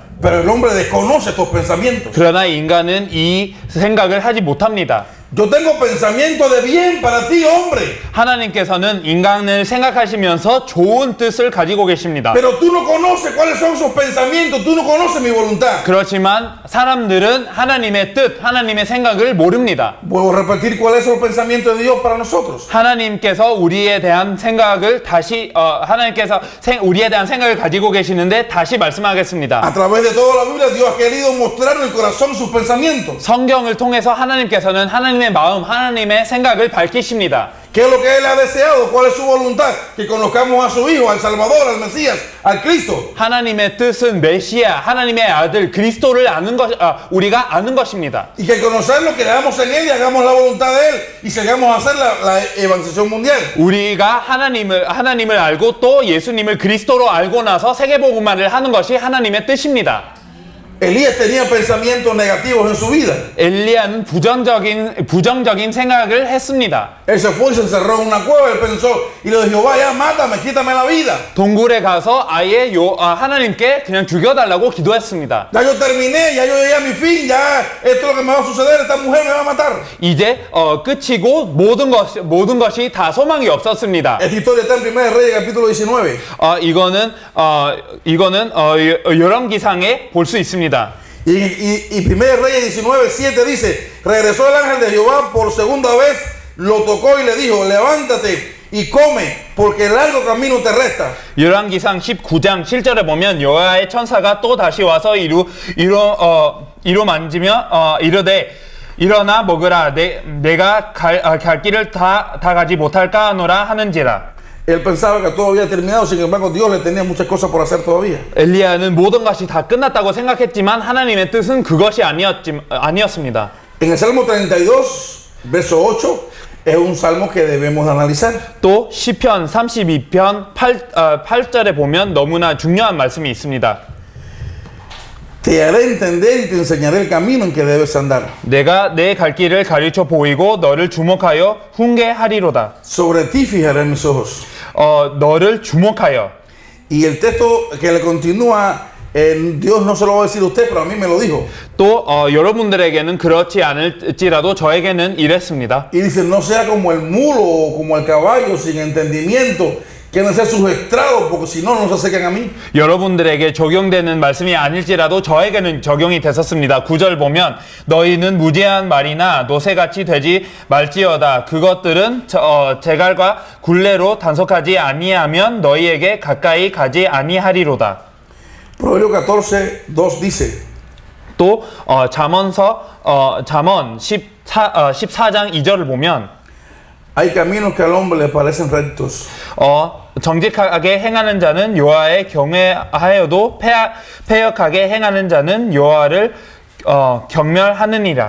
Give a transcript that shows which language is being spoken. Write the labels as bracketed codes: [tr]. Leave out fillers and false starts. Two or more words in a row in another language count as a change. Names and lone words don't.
[es] Pero el hombre desconoce estos pensamientos. [ko] 그러나 인간은 이 생각을 하지 못합니다. [es] Yo tengo pensamiento de bien para ti, hombre. [ko] 하나님께서는 인간을 생각하시면서 좋은 뜻을 가지고 계십니다. [es] Pero tú no conoces cuáles son sus pensamientos, tú no conoces mi voluntad. [ko] 그렇지만 사람들은 하나님의 뜻, 하나님의 생각을 모릅니다. [es] Vuelvo a repetir cuáles son los pensamientos de Dios para nosotros. [ko] 하나님께서 우리에 대한 생각을 하나님께서 우리에 대한 생각을 가지고 계시는데 다시 말씀하겠습니다. [es] A través de toda la Biblia, Dios ha querido mostrar en el corazón sus pensamientos. [ko] 성경을 통해서 하나님께서는 하나님의 하나님의 마음, 하나님의 생각을 밝히십니다. [es] ¿Qué es lo que Él ha deseado? ¿Cuál es su voluntad? Que conozcamos a su Hijo, al Salvador, al Mesías, al Cristo. [ko] 하나님의 뜻은 메시아, 하나님의 아들 그리스도를 아는 것, 우리가 아는 것입니다. [es] Y que conocerlo, que creamos en Él y hagamos la voluntad de Él y sigamos a hacer la evangelización mundial. [ko] 우리가 하나님을 알고 또 예수님을 그리스도로 알고 나서 세계복음화를 하는 것이 하나님의 뜻입니다. [es] Elías tenía pensamientos negativos en su vida. [ko] 엘리야는 부정적인 생각을 했습니다. [es] Él se fue y se encerró en una cueva. Él pensó y le dijo: Jehová, ya mátame, quítame la vida. [ko] 동굴에 가서 아예 하나님께 그냥 죽여달라고 기도했습니다. [es] Ya yo terminé, ya yo llegué a mi fin, ya esto es lo que me va a suceder, esta mujer me va a matar. [ko] 이제 끝이고 모든 것이 다 소망이 없었습니다. [es] Esta historia está en 1 Reyes capítulo 19. [ko] 이거는 열왕기상에 볼 수 있습니다. [es] Y 1 Reyes 19:7 dice: regresó el ángel de Jehová por segunda vez, lo tocó y le dijo: levántate y come, porque largo camino te resta. [ko] 열왕기상 19장 7절에 보면 여호와의 천사가 또 다시 와서 이로 만지며 이르되 일어나 먹으라. 내가 갈 길을 다 가지 못할까 하노라 하는지라. [es] Él pensaba que todo había terminado, sin embargo Dios le tenía muchas cosas por hacer todavía. [ko] 엘리야는 모든 것이 다 끝났다고 생각했지만 하나님의 뜻은 그것이 아니었습니다. [es] En el Salmo 32, verso 8, es un salmo que debemos analizar. [ko] 또 시편 32편 8절에 보면 너무나 중요한 말씀이 있습니다. [es] Te haré entender y te enseñaré el camino en que debes andar. [ko] 내가 내 갈 길을 가르쳐 보이고 너를 주목하여 훈계하리로다. [es] Sobre ti fijaré mis ojos. [ko] 너를 주목하여. [es] Y el texto que le continúa, Dios no se lo va a decir a usted, pero a mí me lo dijo. [ko] 또 여러분들에게는 그렇지 않을지라도 저에게는 이랬습니다. [es] Y dice: no sea como el mulo o como el caballo sin entendimiento, quieren ser sujestrados, porque si no, no se acercan a mí. [ko] 여러분들에게 적용되는 말씀이 아닐지라도 저에게는 적용이 됐었습니다. 9절 보면 너희는 무지한 말이나 노새같이 되지 말지어다. 그것들은 재갈과 굴레로 단속하지 아니하면 너희에게 가까이 가지 아니하리로다. [es] Proverbio 14:2 dice: [ko] 또 잠언 14장 2절을 보면 [es] hay caminos que al hombre le parecen rectos. [ko] 정직하게 행하는 자는 여호와의 경외하여도 패역하게 행하는 자는 여호와를 경멸하느니라.